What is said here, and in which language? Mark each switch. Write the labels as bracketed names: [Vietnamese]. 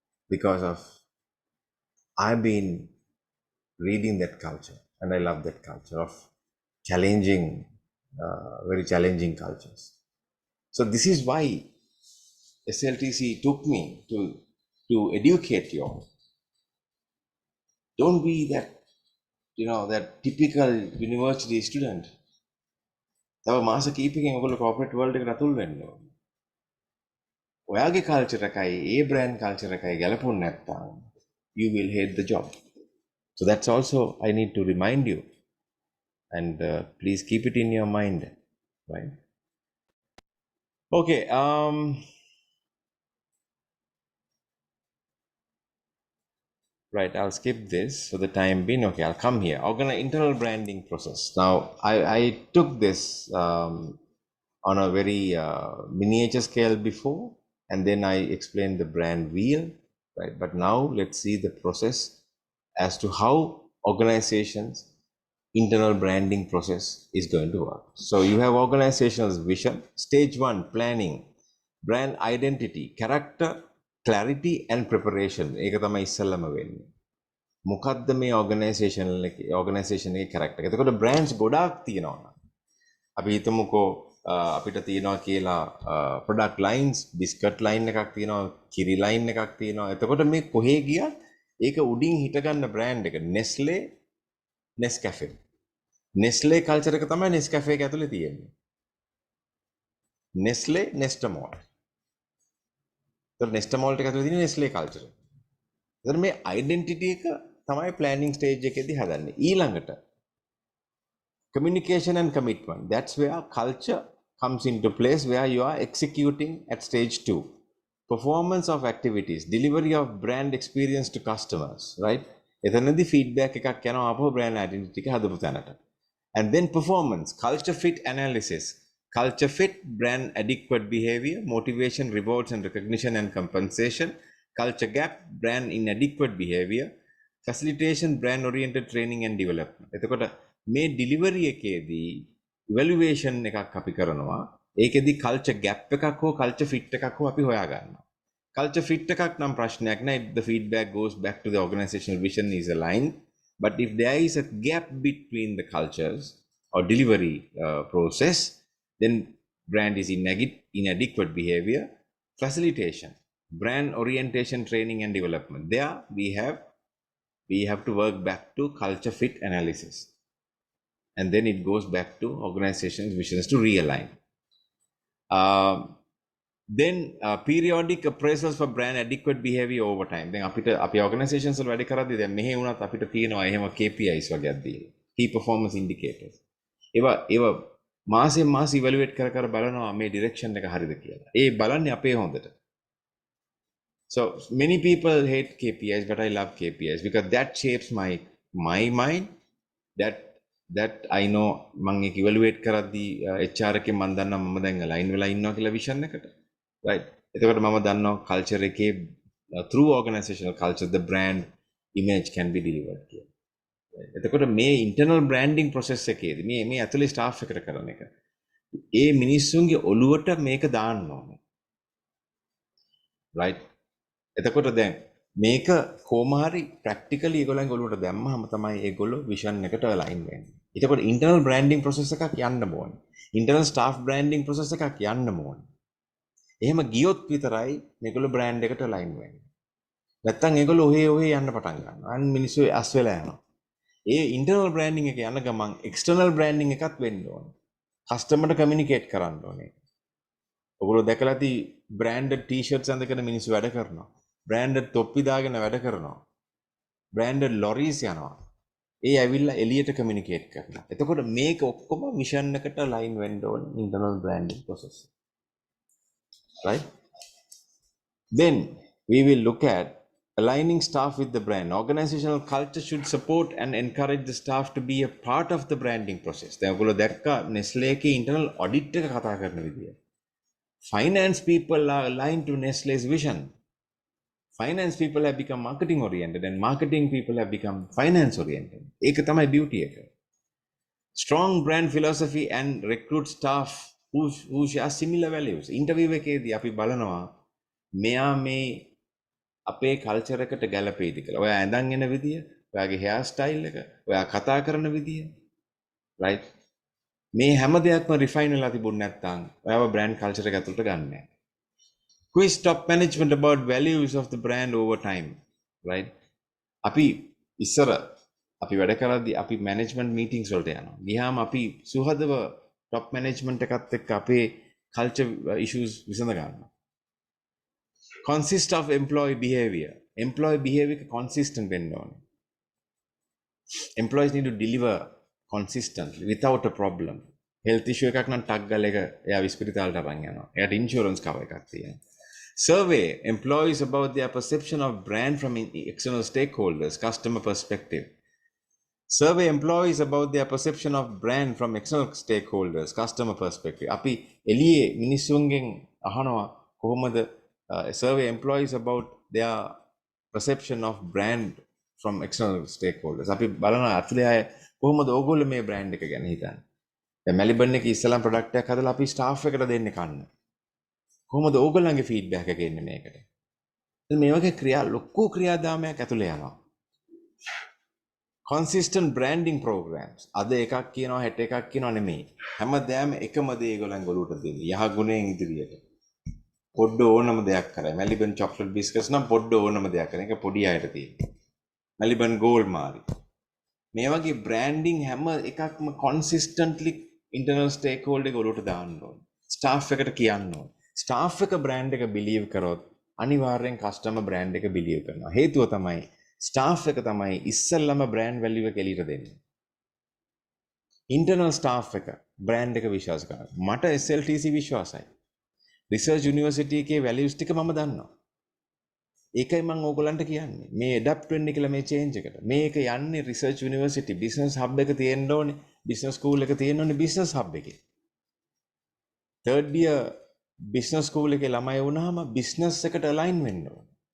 [English] Because of I've been reading that culture and I love that culture of challenging, very challenging cultures. So this is why SLTC took me to educate you all. Don't be that, that typical university student. [Sinhala] තව මාස කීපකින් ඔයගොල්ලෝ corporate world එකට අතුල් වෙන්න ඕනේ. ඔයාගේ culture එකයි ඒ brand culture එකයි ගැලපුණ නැත්නම් [English] you will hate the job. So that's also I need to remind you, and please keep it in your mind, right? Okay, right, I'll skip this for the time being. Okay, I'll come here. Internal branding process. Now, I took this on a very miniature scale before, and then I explained the brand wheel, right? But now let's see the process as to how organizations' internal branding process is going to work. So you have organizational vision, stage 1, planning, brand identity, character, clarity and preparation. [Sinhala] ඒක තමයි ඉස්සෙල්ලම වෙන්නේ. මොකද්ද මේ organization එකේ character එක. එතකොට brands ගොඩාක් තියෙනවා. අපි හිතමුකෝ අපිට තියෙනවා කියලා product lines, biscuit line එකක් තියෙනවා, කිරි line එකක් තියෙනවා. එතකොට මේ කොහේ ගියත් ඒක උඩින් හිට ගන්න brand එක Nestle, Nescafe. Nestle culture එක තමයි Nescafe එක ඇතුලේ තියෙන්නේ. Nestle, Nestamol. Nestamol එක ඇතුලේ තියෙන Nestle culture. එතන මේ identity එක තමයි planning stage එකේදී හදන්නේ. ඊළඟට [English] communication and commitment. That's where culture comes into place, where you are executing at stage 2. Performance of activities, delivery of brand experience to customers, right? [Sinhala] එතනදී feedback එකක් යනවා අපෝ brand identity එක හදපු තැනට. [English] And then performance, culture fit analysis. Culture fit, brand adequate behavior, motivation, rewards and recognition and compensation. Culture gap, brand inadequate behavior. Facilitation, brand oriented training and development. [Sinhala] එතකොට මේ delivery එකේදී evaluation එකක් අපි කරනවා. ඒකෙදී culture gap එකක් හෝ culture fit එකක් හෝ අපි හොයා ගන්නවා. Culture fit එකක් නම් ප්‍රශ්නයක් නෑ. [English] If the feedback goes back to the organizational vision is aligned. But if there is a gap between the cultures or delivery process, then brand is inadequate behavior. Facilitation, brand orientation, training and development. There we have to work back to culture fit analysis. and then it goes back to organization's visions to realign. Then periodic appraisals for brand adequate behavior over time. [Sinhala] Then අපි organizations වල වැඩ කරද්දී දැන් මෙහෙ වුණත් අපිට තියෙනවා එහෙම KPIs වගේක් දීලා. [English] Key performance indicators. [Sinhala] ඒවා මාසෙන් මාස ඉවැලුවේට් කර බලනවා මේ ඩිරෙක්ෂන් එක හරිද කියලා. ඒ බලන්නේ අපේ හොඳට. [English] So many people hate KPIs, but I love KPIs because that shapes my mind. That I know [Sinhala] මම ඒක ඉවැලුවේට් කරද්දී HR එකේ මම දන්නවා මම දැන් අලයින් වෙලා ඉන්නවා කියලා විෂන් එකට. [English] Right. [Sinhala] එතකොට මම දන්නවා [English] culture එකේ through organizational culture the brand image can be delivered කියලා. [Sinhala] එතකොට මේ internal branding process එකේදී මේ ඇතුලේ staff එකට කරන එක. ඒ මිනිස්සුන්ගේ ඔළුවට මේක දාන්න ඕනේ. Right. එතකොට දැන් මේක කොහොම හරි practically ඒගොල්ලන්ගේ ඔළුවට දැම්මම තමයි ඒගොල්ලෝ vision එකට align වෙන්නේ. එතකොට internal branding process එකක් යන්න ඕනේ. internal staff branding process එකක් යන්න ඕනේ. එහෙම ගියොත් විතරයි මේගොල්ලෝ brand එකට align වෙන්නේ. නැත්තම් ඒගොල්ලෝ ඔහේ යන්න පටන් ගන්නවා. අන් මිනිස්සු ඇස් වෙලා යනවා. ඒ internal branding එක යන ගමන් external branding එකත් වෙන්න ඕනේ. customer communicate කරන්න ඕනේ. ඔයගොල්ලෝ දැකලා ඇති branded t-shirts අඳගෙන මිනිස්සු වැඩ කරනවා. branded තොප්පි දාගෙන වැඩ කරනවා. branded lorries යනවා. ඒ ඇවිල්ලා එළියට communicate කරනවා. එතකොට මේක ඔක්කොම mission එකට align වෙන්න ඕනේ internal branding process. [English] Right? Then we will look at aligning staff with the brand. Organizational culture should support and encourage the staff to be a part of the branding process. [Sinhala] දැන් ඔයගොල්ලෝ දැක්කා Nestle එකේ internal audit එක කතා කරන විදිය. [English] Finance people are aligned to Nestle's vision. Finance people have become marketing oriented and marketing people have become finance oriented. [Sinhala] ඒක තමයි beauty එක. [English] Strong brand philosophy and recruit staff who share similar values. [Sinhala] Interview එකේදී අපි බලනවා මෙයා මේ අපේ culture එකට ගැලපෙයිද කියලා. ඔයා ඇඳන් එන විදිය, ඔයාගේ heir style එක, ඔයා කතා කරන විදිය, right? මේ හැම දෙයක්ම refine වෙලා තිබුණ නැත්නම් ඔයාව brand culture එක ඇතුළට ගන්න නැහැ. [English] Quiz top management about values of the brand over time, right? [Sinhala] අපි ඉස්සර අපි වැඩ කරද්දී අපි management meetings වලට යනවා. ගියාම අපි සුහදව top management එකත් එක්ක අපේ culture issues විසඳ ගන්නවා. [English] Consist of employee behavior. Employee behavior consistent [Sinhala] වෙන්න ඕනේ. [English] Employees need to deliver consistently without a problem. [Sinhala] Health issue එකක් නම් ටක් ගාලා එක එයා විස්පිරිතාලට අරන් යනවා. එයාට insurance cover එකක් තියෙනවා. [English] Survey employees about their perception of brand from external stakeholders, customer perspective. Survey employees about their perception of brand from external stakeholders, customer perspective. [Sinhala] අපි එළියේ මිනිස්සුන්ගෙන් අහනවා කොහොමද [English] survey employees about their perception of brand from external stakeholders. [Sinhala] අපි බලනවා ඇතුලේ අය කොහොමද ඕගොල්ලෝ මේ brand එක ගැන හිතන්නේ. දැන් Melbourne එකේ ඉස්සලම් product එකක් හදලා අපි staff එකට දෙන්නේ කන්න. කොහොමද ඕගොල්ලන්ගේ feedback එක එන්නේ මේකට? මේ වගේ ලොකු ක්‍රියාදාමයක් ඇතුලේ යනවා. [English] Consistent branding programs. [Sinhala] අද එකක් කියනවා හෙට එකක් කියනවා නෙමෙයි. හැමදාම එකම දේ ඒගොල්ලන් ගොළුට දෙන්නේ. යහ ගුණයෙන් ඉදිරියට. පොඩ්ඩ ඕනම දෙයක් කරයි. Melbourne chocolate biscuits නම් පොඩ්ඩ ඕනම දෙයක් කරන එක පොඩි අයට තියෙනවා. Melbourne gold Marie. මේ වගේ branding හැම එකක්ම consistently internal stakeholder එක ඔලුවට දාන්න ඕනේ. staff එකට කියන්න ඕනේ. staff එක brand එක believe කරොත් අනිවාර්යෙන් customer brand එක believe කරනවා. හේතුව තමයි staff එක තමයි ඉස්සෙල්ලම brand value එක එළියට දෙන්නේ. internal staff එක brand එක විශ්වාස කරනවා. මට SLTC විශ්වාසයි. research university එකේ values ටික මම දන්නවා. ඒකයි මම ඕගොල්ලන්ට කියන්නේ. මේ adapt වෙන්න කියලා මේ change එකට. මේක යන්නේ research university business hub එක තියෙන්න ඕනේ. business school එක තියෙන්න ඕනේ business hub එකේ. third year business school එකේ ළමයි වුණාම business එකට align වෙන්න ඕනේ.